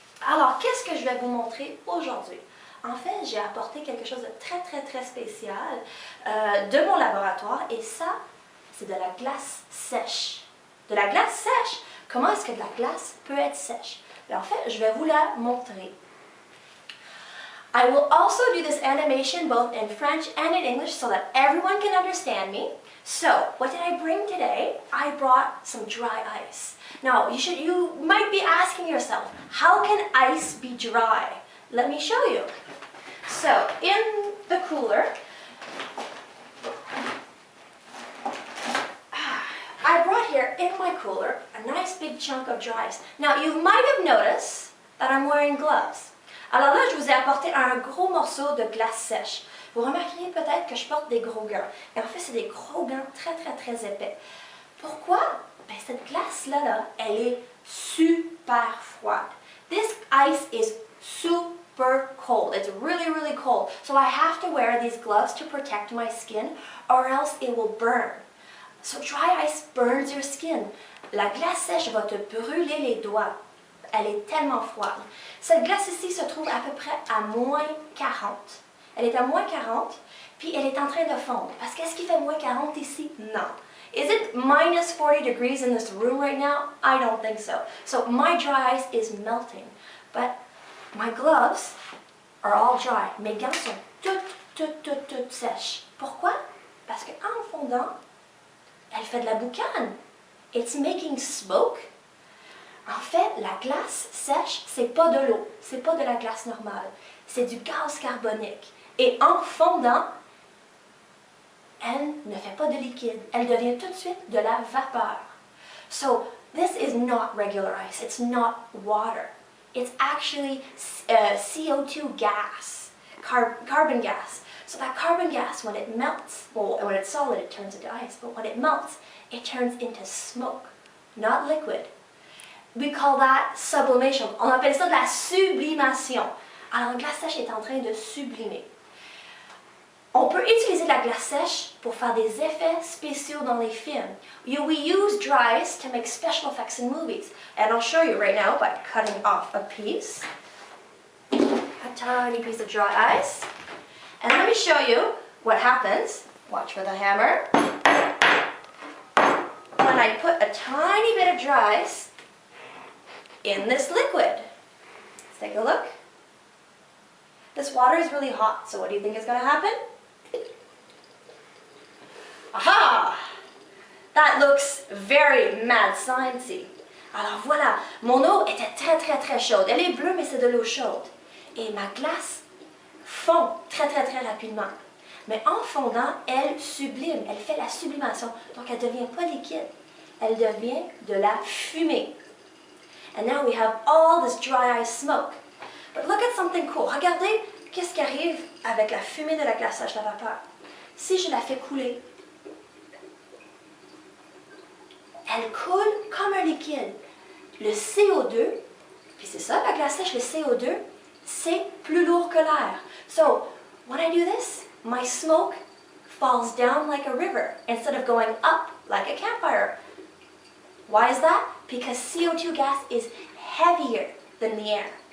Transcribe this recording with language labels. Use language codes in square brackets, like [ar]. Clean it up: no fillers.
[fr] Alors, qu'est-ce que je vais vous montrer aujourd'hui? En fait, j'ai apporté quelque chose de très spécial de mon laboratoire et ça, c'est de la glace sèche. De la glace sèche? Comment est-ce que de la glace peut être sèche? En fait, je vais vous la montrer. [en] I will also do this animation both in French and in English so that everyone can understand me. So, what did I bring today? I brought some dry ice. Now, you might be asking yourself, how can ice be dry? Let me show you. So, in the cooler, I brought here in my cooler a nice big chunk of dry ice. Now, you might have noticed that I'm wearing gloves. [fr] Alors là, je vous ai apporté un gros morceau de glace sèche. Vous remarquerez peut-être que je porte des gros gants. Et en fait, c'est des gros gants très épais. Pourquoi? Ben, cette glace-là, elle est super froide. [en] This ice is super cold. It's really cold. So I have to wear these gloves to protect my skin or else it will burn. So dry ice burns your skin. [fr] La glace sèche va te brûler les doigts. Elle est tellement froide. Cette glace ici se trouve à peu près à moins 40. Elle est à moins 40, puis elle est en train de fondre. Parce qu'est-ce qui fait moins 40 ici? Non. [en] Is it minus 40 degrees in this room right now? I don't think so. So my dry ice is melting. But my gloves are all dry. [fr] Mes gants sont toutes sèches. Pourquoi? Parce qu'en fondant, elle fait de la boucane. [en] It's making smoke. [fr] En fait, la glace sèche, c'est pas de l'eau, c'est pas de la glace normale, c'est du gaz carbonique. Et en fondant, elle ne fait pas de liquide, elle devient tout de suite de la vapeur. [en] So, this is not regular ice, it's not water. It's actually CO2 gas, carbon gas. So that carbon gas, when it melts, well, when it's solid, it turns into ice, but when it melts, it turns into smoke, not liquid. We call that sublimation. [fr] On appelle ça de la sublimation. Alors, la glace sèche est en train de sublimer. On peut utiliser de la glace sèche pour faire des effets spéciaux dans les films. [en] We use dry ice to make special effects in movies. And I'll show you right now by cutting off a piece. A tiny piece of dry ice. And let me show you what happens. Watch for the hammer. When I put a tiny bit of dry ice in this liquid. Let's take a look. This water is really hot, so what do you think is going to happen? Aha! That looks very mad sciencey. [fr] Alors voilà, mon eau était très chaude. Elle est bleue, mais c'est de l'eau chaude. Et ma glace fond très rapidement. Mais en fondant, elle sublime, elle fait la sublimation. Donc elle ne devient pas liquide, elle devient de la fumée. [en] And now we have all this dry ice smoke. But look at something cool. [fr] Regardez qu'est-ce qui arrive avec la fumée de la glace sèche, la vapeur. Si je la fais couler, elle coule comme un liquide. Le CO2, puis c'est ça la glace sèche, le CO2, c'est plus lourd que l'air. [en] So, when I do this, my smoke falls down like a river instead of going up like a campfire. Why is that? Because CO2 gas is heavier than the air.